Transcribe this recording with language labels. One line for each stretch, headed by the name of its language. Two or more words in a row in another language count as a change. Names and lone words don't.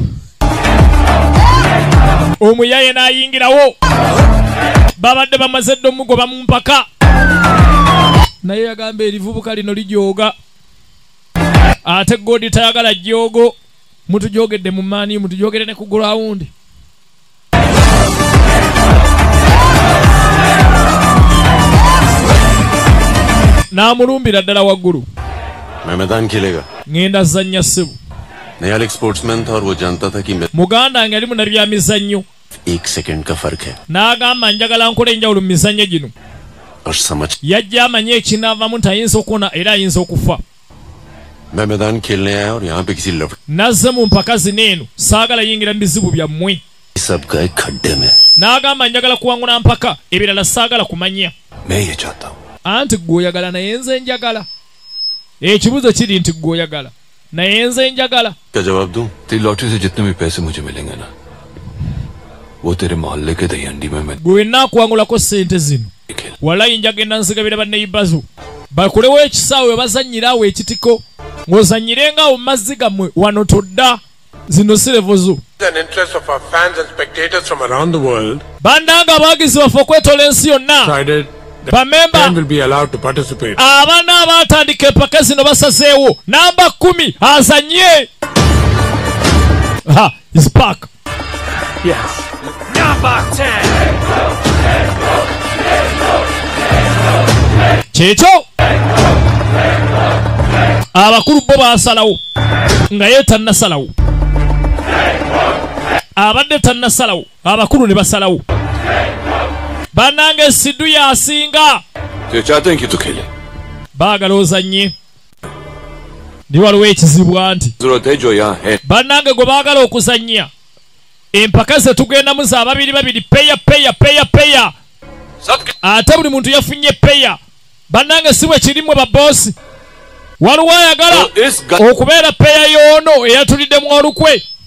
Ganda: omuyaye n'ayingirawo babadde bamaze dde omugoba mu mpaka naye yagamba erivubuka lino lijooga ate godi tayagala joogo mutujogedde mu maani mutujogere ne ku ground n'amulumbira ddala waggulu
Hindi: मैं मैदान खेलेगा
Ganda: ngenda zanya ssebo
Hindi: नया एक स्पोर्ट्समैन था और वो जानता था कि मैं
Ganda: muganda wange ali muna bya mizannyo
Hindi: 1 सेकंड का फर्क है
Ganda: n'agamba njagala nkole enjawulo mu mizannyo gino
Hindi: और समझ
Ganda: yajja amanye ekinaavamu nti ayinza okuwona era ayinza okufa
Hindi: मैं मैदान खेलने आया और यहाँ पे किसी लफड़े
Ganda: nazze mu mpaka zino eno saagala yingira mu bizibu byammwe
Hindi: सब गए खड्डे में
Ganda: n'agamba njagala kuwangula mpaka ebirala saagala kumanya
Hindi: मैं ये चाहता हूँ
Ganda: anti gweoyagala naye nze njagala ekibuzo kiri nti gweoyagala naye nze njagala
Hindi: क्या जवाब दूं तेरी लॉटरी से जितने भी पैसे मुझे मिलेंगे ना वो तेरे मोहल्ले के दही हंडी में मैं
Ganda: gwe naakuwangulako ssente zino walayi njagenda nzigabira banneyibbazo bakulewo ekisaawe we bazannyiraawo ekitiko ng'ozannyirengawo mu mazzi gammwe wano todda zino sirevozo
English: and interest of our fans and spectators from around the world
Ganda: bannanga abawagizi baffe okwetoola ensi yonna
English: decided that
Ganda: bamemba
English: 10 will be allowed to participate.
Ganda: abaana abaatandika empaka zino basazeewo namba 10 azanye
English: is back
Ganda: kyekyo abakulu bo baasalawo nga ye tannasalawo abadde tannasalawo abakulu ne basalawo bannange siddu yasinga
Hindi: जो चाहते हैं कि तू खेले
Ganda: baagala ozanye ndi waliwo ekizibu anti
Hindi: जरूरत है जो यहाँ है
Ganda: bannange gwe baagala okuzannya empaka ze tugendamu za babiri peya ate buli muntu yafunye peya bannange si bwe kirimu baboosi waliwo ayagala okubeera peya y'ono eyatuliddemu olukwe